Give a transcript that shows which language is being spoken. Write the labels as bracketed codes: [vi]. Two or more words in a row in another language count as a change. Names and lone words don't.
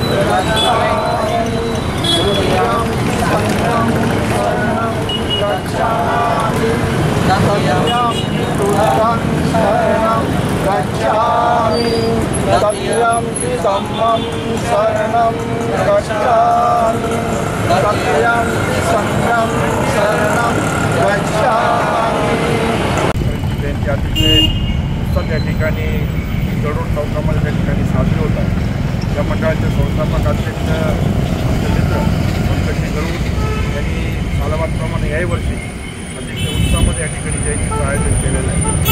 [pi] गच्छामि, तृतीयं संघं शरणं गच्छामि, तृतीयं बुद्धं शरणं गच्छामि, तृतीयं धम्मं शरणं गच्छामि, तृतीयं संघं शरणं गच्छामि। [mr] जयंती अतिशय उत्सव या ठिकाणी जडोड चौकामध्ये त्या ठिकाणी साजरी होतात। या मंडळाचे संस्थापक अध्यक्ष मित्र पंकज गरुड यांनी सालाबादप्रमाणे याही वर्षी अतिशय उत्साहामध्ये या ठिकाणी जयंतीचं आयोजन केलेलं आहे।